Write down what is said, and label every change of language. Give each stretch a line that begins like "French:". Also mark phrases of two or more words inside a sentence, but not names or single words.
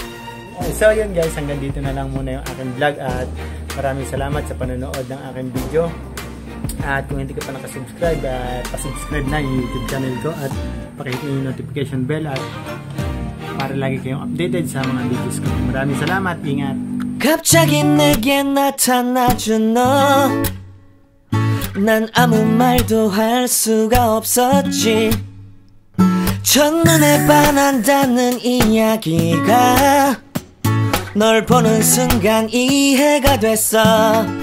Filipino: So yun guys, hanggang dito na lang muna yung aking vlog at maraming salamat sa panonood ng aking video. At kung hindi ka pa nakasubscribe, pasubscribe na yung YouTube channel ko at pakihit yung notification bell at para lagi kayong updated sa mga videos ko. Maraming salamat, ingat!
Korean: 갑자기 내게 나타나준 너, 난 아무 말도 할 수가 없었지. 첫눈에 반한다는 이야기가 널 보는 순간 이해가 됐어.